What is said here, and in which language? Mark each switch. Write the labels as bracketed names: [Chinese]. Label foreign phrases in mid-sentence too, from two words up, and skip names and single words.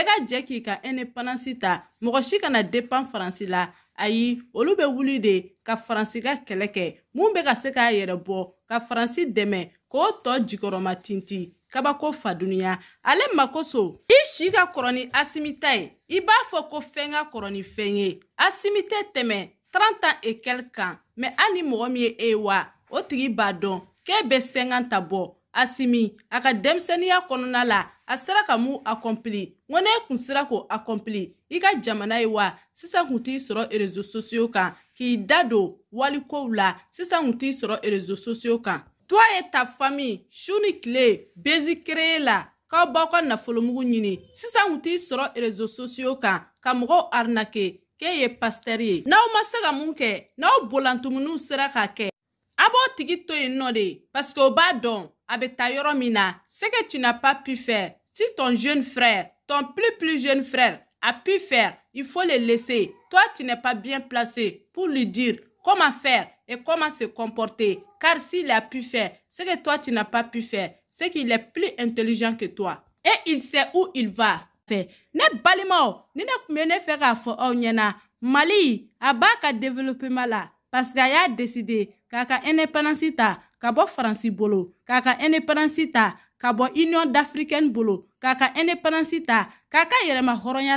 [Bambara] ka jɛ k'i ka indépendance ta mɔgɔ si kana dépend Faransi la ayi olu bɛ wuli de ka Faransi ka kɛlɛ kɛ mun bɛ ka se k'a yɛrɛ bɔ ka Faransi dɛmɛ k'o tɔ jikɔrɔma tinti kabako fadunuya ale makoso i si ka kɔrɔ ni Asimi ta ye i b'a fɔ ko fɛn ka kɔrɔ ni fɛn ye Asimi tɛ tɛmɛ [French] 30 ans et quelques ans mais [Bambara] hali ni mɔgɔ min ye e wa o tigi b'a dɔn k'e bɛ 50 ta bɔ Asimi a ka denmisɛnniya kɔnɔna la a sera ka mun accompli ŋo ne kun sera k'o accompli i ka jamana ye wa sisan kun t'i sɔrɔ [French] réseaux sociaux [Bambara] kan k'i da don walikow la sisan kun t'i sɔrɔ [French] réseaux sociaux [Bambara] kan [French] toi et ta famille [Bambara] su ni tile bezi créer la k'aw b'aw ka nafolomugu ɲini sisan kun t'i sɔrɔ [French] réseaux sociaux [Bambara] kan ka mɔgɔw arnaquer k'e ye pasteur ye n'aw ma se ka mun kɛ n'aw bolantumunu sera ka kɛ a b'o tigi to yen nɔ de parce que o b'a dɔn a bɛ taa yɔrɔ min na [French] ce que tu n'as pas pu faire si ton jeune frère ton plus jeune frère a pu faire il faut le laisser toi tu n'es pas bien placé pour lui dire comment faire et comment se comporter car s'il a pu faire ce que toi tu n'as pas pu faire c'est qu'il est plus intelligent que toi et il sait où il va faire [Bambara] ne balimaw ni ne kun bɛ ne fɛ k'a fɔ aw ɲɛna Mali a b'a ka développement la [French] parce que [Bambara] a y'a décidé k'a ka indépendance ta ka bɔ Faransi bolo k'a ka indépendance ta ka bɔ Union d'Africaine bolo k'a ka indépendance ta k'a ka yɛrɛma hɔrɔnya